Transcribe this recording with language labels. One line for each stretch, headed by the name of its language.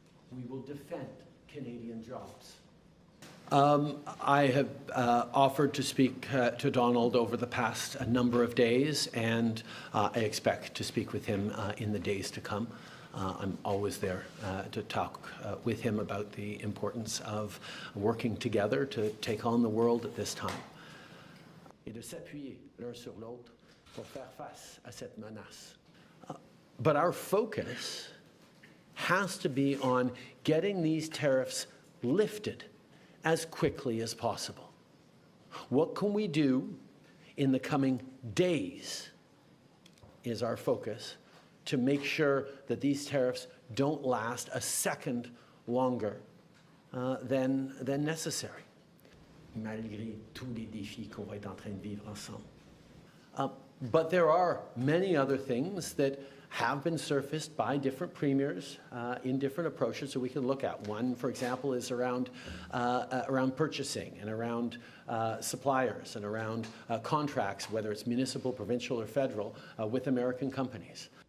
English: We will defend Canadian jobs. I have offered to speak to Donald over the past number of days, and I expect to speak with him in the days to come. I'm always there to talk with him about the importance of working together to take on the world at this time.
French: Et de s'appuyer l'un sur l'autre pour faire face à cette menace.
English: But our focus has to be on getting these tariffs lifted as quickly as possible. What can we do in the coming days is our focus to make sure that these tariffs don't last a second longer than necessary,
French: malgré tous les défis qu'on va être en train de vivre ensemble.
English: But there are many other things that have been surfaced by different premiers in different approaches that we can look at. One, for example, is around purchasing and around suppliers and around contracts, whether it's municipal, provincial, or federal, with American companies.